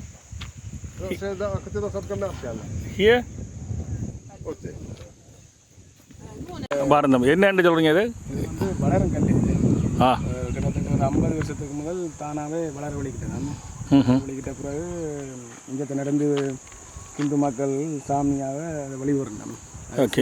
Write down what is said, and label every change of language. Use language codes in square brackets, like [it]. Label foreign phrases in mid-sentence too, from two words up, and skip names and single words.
[fr] C'est à côté d'un centre commercial. [en] Here. [fr] Hôtel. [ta] பாருங்க என்னன்னு சொல்கிறீங்க இது? இது வந்து வளரும் கல். ஆ கிட்டத்தட்ட ஒரு 50 வருஷத்துக்கு முதல் தானாகவே வளர வலிக்கிட்டேன். வலிக்கிட்ட பிறகு இங்கே நடந்து இந்து மக்கள் சாமியாக அதை வழிபடுறோம். ஓகே.